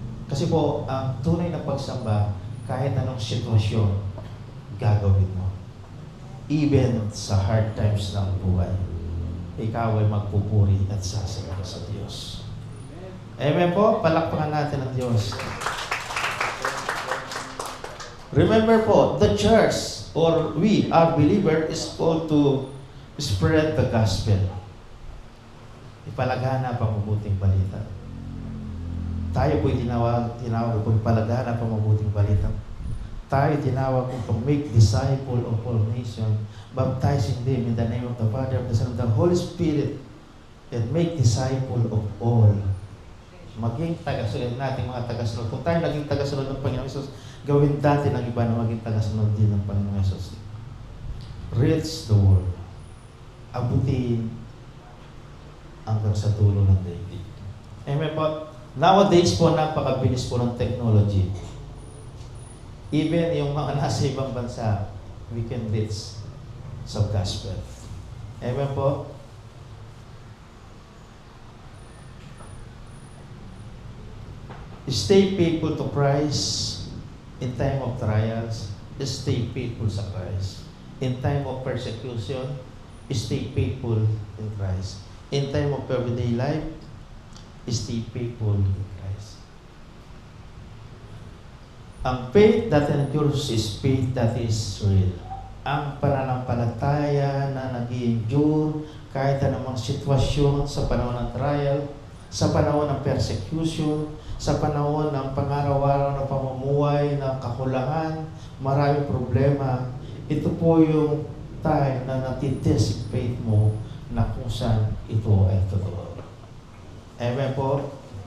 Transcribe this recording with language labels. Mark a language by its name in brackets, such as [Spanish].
[Filipino] Kasi po, ang tunay na pagsamba, kahit anong sitwasyon, gagawin mo. Even sa hard times ng buhay, ikaw ay magpupuri at sasamba sa Diyos. Amen po, palakpakan natin ang Diyos. [English] Remember po, the church or we, our believer, is called to spread the gospel. [Filipino] Ipalaganap ang mabuting balita. Tayo po'y tinawag po ipalaganap ang mabuting balita. Tayo tinawag po [English] to make disciple of all nations, baptizing them in the name of the Father, of the Son, of the Holy Spirit, and make disciple of all. [Filipino] Maging tagasunod natin mga tagasunod. Kung tayo naging tagasunod ng Panginoon Jesus, gawin natin ang iba na maging tagasunod din ng Panginoon Jesus. [English] Reach the world. [Filipino] Abutin hanggang sa dulo ng daigdig. Amen po. Nowadays po, napakabilis po ng technology. Even yung mga nasa ibang bansa, we can reach sa gospel. Amen po. [English] Stay faithful to Christ in time of trials. Stay faithful sa Christ. In time of persecution, stay faithful in Christ. In time of everyday life, stay faithful in Christ. Ang faith that endures is faith that is real. [Filipino] Ang pananampalataya na nag-endure kahit anumang sitwasyon sa panahon ng trial, sa panahon ng persecution, sa panahon ng pangaraw-araw na pamumuhay, ng kakulangan, maraming problema, ito po yung time na natitest faith mo na kung saan ito ay totoo. Amen po?